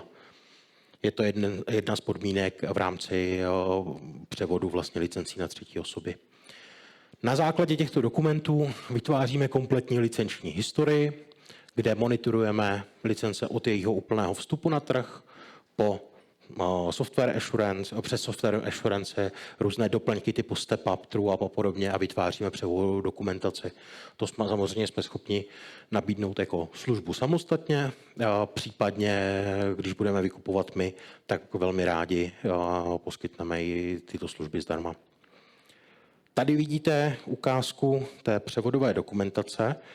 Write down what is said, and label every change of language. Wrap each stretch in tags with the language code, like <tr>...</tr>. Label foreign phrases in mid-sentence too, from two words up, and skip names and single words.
<cs>Je to jedna z podmínek v rámci převodu vlastně licencí na třetí osoby. Na základě těchto dokumentů vytváříme kompletní licenční historii, kde monitorujeme licence od jejího úplného vstupu na trh po</cs> <en>software assurance,</en> <cs>přes</cs> <en>software assurance,</en> <cs>různé doplňky typu</cs> <en>step up, true up</en> <cs>a podobně a vytváříme převodovou dokumentaci. To samozřejmě jsme schopni nabídnout jako službu samostatně, případně, když budeme vykupovat my, tak velmi rádi poskytneme i tyto služby zdarma. Tady vidíte ukázku té převodové dokumentace.</cs>